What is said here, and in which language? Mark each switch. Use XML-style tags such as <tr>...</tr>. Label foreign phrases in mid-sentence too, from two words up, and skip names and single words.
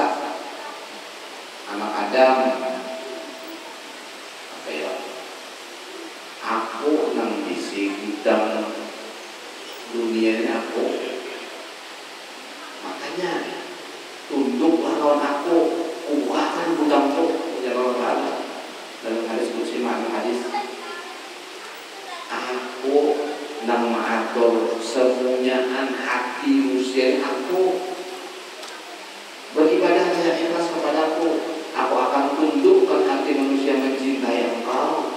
<bjn>Anak Adam apa ya, aku nang bisi bidang dunia ini aku, makanya tunduklah lawan aku, bukakan gudangku,</bjn> <id>ya Allah Ta'ala. Dalam hadis qudsi, makna hadis, aku nang mengatur semuanyaan hati manusia, aku beribadah dengan ikhlas kepadaku, aku akan tundukkan hati manusia mencintai engkau.</id>